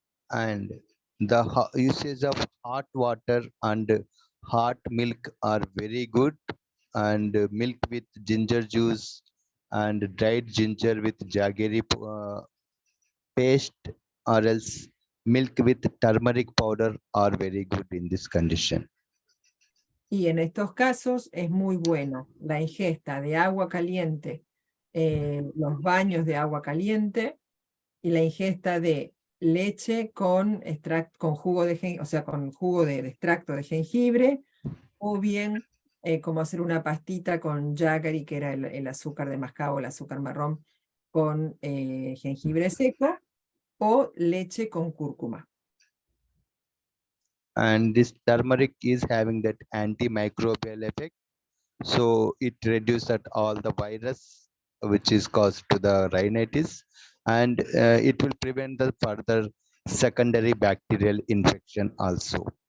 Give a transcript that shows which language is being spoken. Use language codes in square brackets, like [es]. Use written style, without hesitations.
[en] And the usage of hot water and hot milk are very good, and milk with ginger juice and dried ginger with jaggery paste, or else milk with turmeric powder are very good in this condition. [es] Y en estos casos es muy bueno la ingesta de agua caliente, los baños de agua caliente y la ingesta de leche con jugo de jengibre, o sea, con jugo de extracto de jengibre, o bien como hacer una pastita con jaggery, que era el azúcar de mascabo, el azúcar marrón, con jengibre seco, o leche con cúrcuma. [en] And this turmeric is having that antimicrobial effect. So it reduces that all the virus which is caused to the rhinitis, and it will prevent the further secondary bacterial infection also.